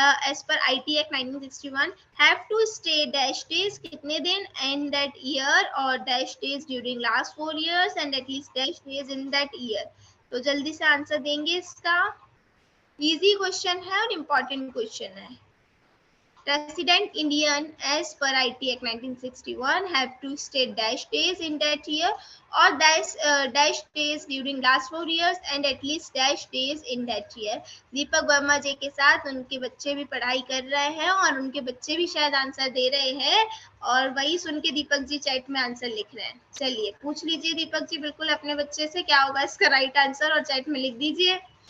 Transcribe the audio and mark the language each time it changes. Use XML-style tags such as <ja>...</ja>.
<en>as per IT act 1961 have to stay dash days,</en> <hi>कितने दिन</hi> <en>In that year, और dash days during last 4 years and at least dash days in that year.</en> <hi>तो जल्दी से answer देंगे इसका। Easy question है और इम्पोर्टेंट क्वेश्चन है।</hi> <en>Resident Indian as per IT Act 1961 have to stay dash days in that year or dash days during last 4 years and at least dash days in that year।</en> <hi>Deepak Verma जी के साथ उनके बच्चे भी पढ़ाई कर रहे हैं और उनके बच्चे भी शायद आंसर दे रहे हैं, और वही सुन के दीपक जी चैट में आंसर लिख रहे हैं। चलिए पूछ लीजिए दीपक जी बिल्कुल अपने बच्चे से क्या होगा इसका राइट आंसर, और चैट में लिख दीजिए।</hi>